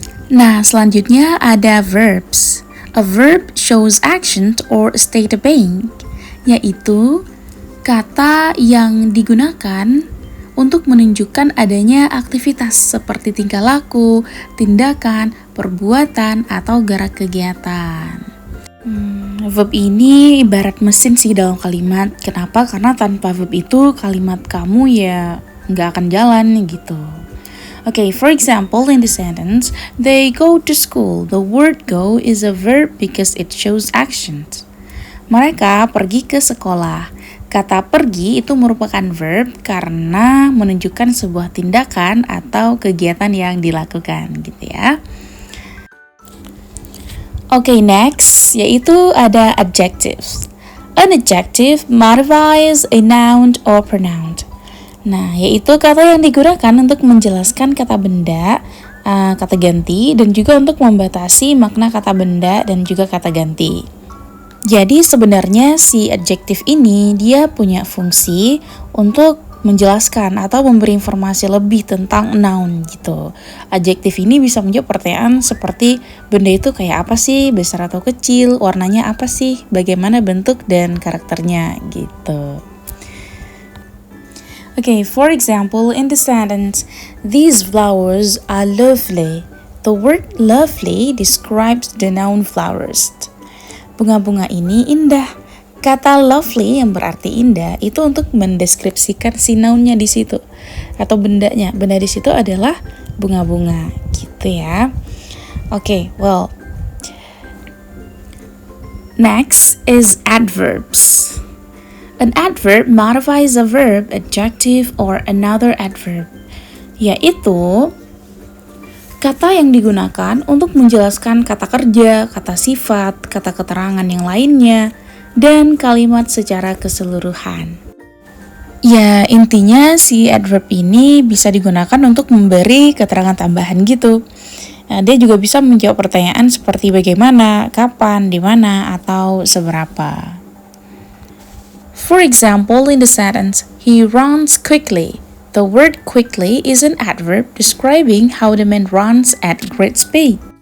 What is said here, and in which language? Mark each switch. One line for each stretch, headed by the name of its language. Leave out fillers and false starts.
Indonesian: Nah, selanjutnya ada verbs.
English: A verb shows action or a state of being,
Indonesian: yaitu kata yang digunakan untuk menunjukkan adanya aktivitas seperti tingkah laku, tindakan, perbuatan, atau gerak kegiatan. Verb ini ibarat mesin sih dalam kalimat. Kenapa? Karena tanpa verb itu kalimat kamu ya nggak akan jalan gitu.
English: Okay, for example, in the sentence, they go to school. The word go is a verb because it shows action.
Indonesian: Mereka pergi ke sekolah. Kata pergi itu merupakan verb karena menunjukkan sebuah tindakan atau kegiatan yang dilakukan gitu ya.
English: Okay, next, yaitu ada adjectives. An adjective modifies a noun or pronoun.
Indonesian: Nah, yaitu kata yang digunakan untuk menjelaskan kata benda, kata ganti, dan juga untuk membatasi makna kata benda dan juga kata ganti. Jadi sebenarnya si adjektif ini dia punya fungsi untuk menjelaskan atau memberi informasi lebih tentang noun gitu. Adjektif ini bisa menjawab pertanyaan seperti benda itu kayak apa sih, besar atau kecil, warnanya apa sih, bagaimana bentuk dan karakternya gitu.
English: Okay, for example, in the sentence, these flowers are lovely. The word lovely describes the noun flowers.
Indonesian: Bunga-bunga ini indah. kata lovely yang berarti indah itu untuk mendeskripsikan si noun-nya di situ atau bendanya. Benda di situ adalah bunga-bunga, gitu ya.
English: Oke, well. Next is adverbs. An adverb modifies a verb, adjective, or another adverb,
Indonesian: yaitu kata yang digunakan untuk menjelaskan kata kerja, kata sifat, kata keterangan yang lainnya, dan kalimat secara keseluruhan. Ya, intinya si adverb ini bisa digunakan untuk memberi keterangan tambahan gitu. Nah, dia juga bisa menjawab pertanyaan seperti bagaimana, kapan, di mana, atau seberapa.
English: For example, in the sentence, he runs quickly. The word quickly is an adverb describing how the man runs at great speed.